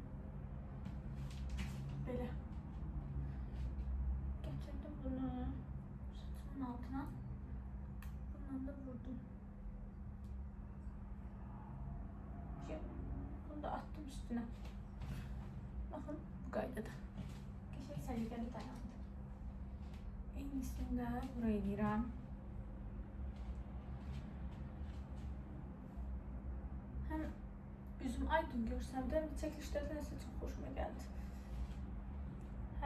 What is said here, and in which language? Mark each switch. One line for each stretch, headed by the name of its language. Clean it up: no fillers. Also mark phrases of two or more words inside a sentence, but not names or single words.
Turkish: Böyle. Getirdim bunu. Saçımın altına. Bundan da vurdum. Bunu da attım üstüne.
Azerbaijani: Bakın bu qaydada. Keçək səliqəli dayandı. Eynisini də buraya edirəm. Həm üzüm aydın görsəm də çəkilişlərdə nəsə çox xoşuma gəldi.